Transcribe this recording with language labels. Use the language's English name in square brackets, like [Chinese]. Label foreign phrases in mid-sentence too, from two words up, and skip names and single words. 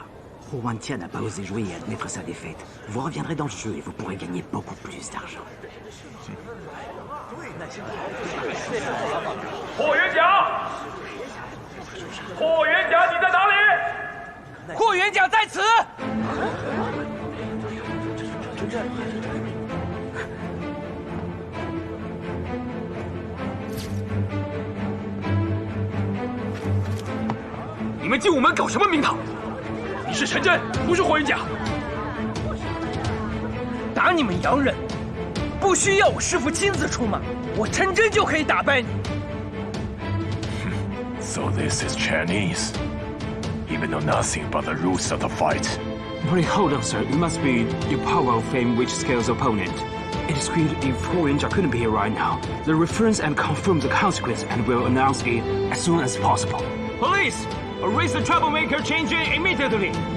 [French] Ho Wantia n'a pas osé jouer et admettre sa défaite. Vous reviendrez dans le jeu et vous pourrez gagner beaucoup plus d'argent. [Chinese] 霍元甲，你在哪里？霍元甲在此。你们进武门搞什么名堂？你是陈真，不是霍元甲。打你们洋人，不需要我师父亲自出马，我陈真就可以打败你。 [English] So this is Chinese. Even know nothing about the rules of the fight. But hold on, sir. It must be your power of fame which scales opponent. It is good if Ho Yanjia couldn't be here right now. The reference and confirm the consequence and will announce it as soon as possible. Police! Arrest the troublemaker Chen Jin immediately!